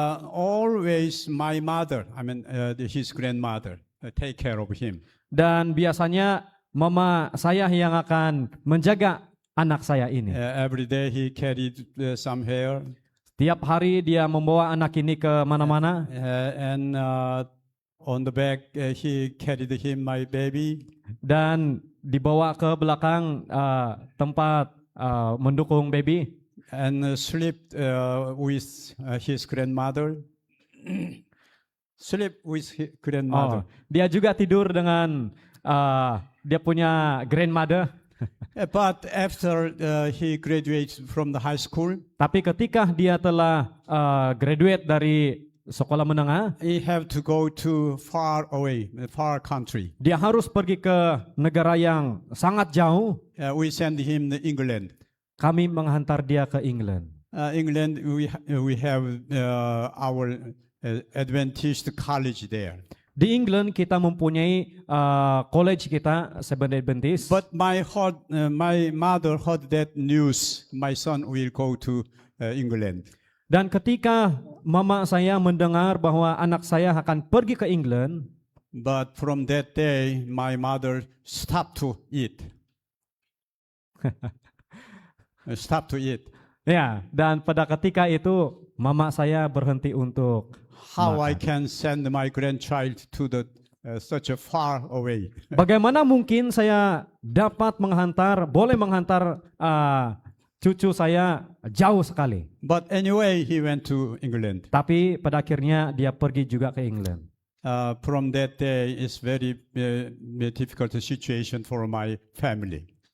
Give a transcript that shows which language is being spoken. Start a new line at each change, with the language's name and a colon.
English: Always my mother, his grandmother, take care of him.
Malay: Dan biasanya mama saya yang akan menjaga anak saya ini.
English: Every day he carried some hair.
Malay: Tiap hari dia membawa anak ini ke mana-mana.
English: And on the back he carried my baby.
Malay: Dan dibawa ke belakang tempat mendukung baby.
English: and slept with his grandmother. Sleep with his grandmother.
Malay: Dia juga tidur dengan dia punya grandmother.
English: But after he graduated from the high school,
Malay: Tapi ketika dia telah graduate dari sekolah menengah,
English: he have to go to far away, far country.
Malay: dia harus pergi ke negara yang sangat jauh.
English: We send him to England.
Malay: Kami menghantar dia ke England.
English: England, we have our Adventist college there.
Malay: Di England kita mempunyai college kita Seventh Adventist.
English: But my mother heard that news. My son will go to England.
Malay: Dan ketika mama saya mendengar bahwa anak saya akan pergi ke England,
English: But from that day, my mother stopped to eat. Stopped to eat.
Malay: ya, dan pada ketika itu mama saya berhenti untuk
English: How I
Malay: makan.
English: can send my grandchild to the such a far away?
Malay: Bagaimana mungkin saya dapat boleh menghantar cucu saya jauh sekali.
English: But anyway, he went to England.
Malay: Tapi pada akhirnya dia pergi juga ke England.
English: From that day, it's very difficult situation for my family.